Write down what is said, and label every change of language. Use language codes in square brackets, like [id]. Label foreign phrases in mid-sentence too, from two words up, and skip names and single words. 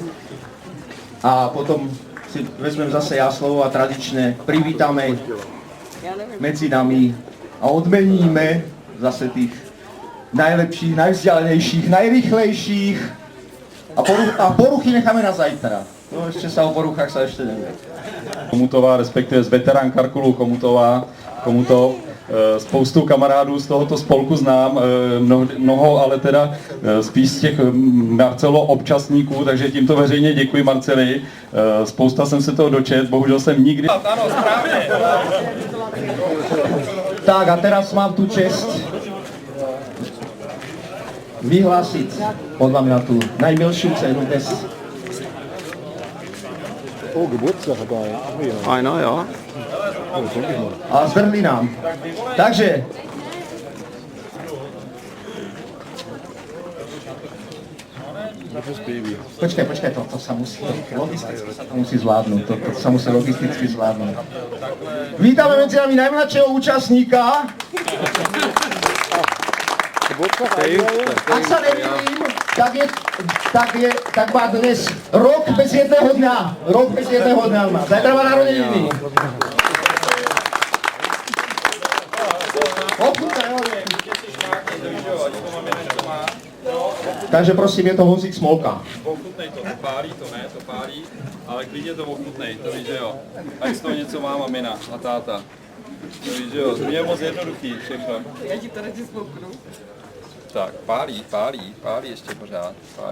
[sk] A potom si vezmem zase ja slovo a tradične privítame medzi nami a odmeníme zase tých najlepších, najvzdialenejších, najrýchlejších a poruchy necháme na zajtra. No ešte sa o poruchách sa ešte nevie. Komutová, respektive z veterán Karkulu Komuto. [cs] Spoustu kamarádů z tohoto spolku znám, mnoho ale teda spíš z těch Marcelo občasníků, takže tímto veřejně děkuji Marceli. Spousta jsem se toho dočet, bohužel jsem nikdy... Ano, správně. [sk] Tak a teraz mám tu čest vyhlásit podľa mňa tú najmilšiu cenu dnes. [de] Geburtstag dabei. Einer, ja. [sk] A z Berlína. Takže počkaj, to sa musí logisticky sa to musí zvládnuť, to sa musí logisticky zvládnuť. Vítame medzi nami najmladšieho účastníka. Ak sa nemýlim, tak má dnes rok bez jedného dňa. Rok bez jedného dňa má. Zajtra má narodeniny. Takže prosím, je to vozík Smolka. [cs] Ochutnej to, pálí to, ne, to pálí, ale klidně to ochutnej, to víš, že jo. Ať z toho něco má mamina a táta. To víš, že jo, to je moc jednoduchý všechno. Já ti to radši spouknu. Tak, pálí ještě pořád, pálí.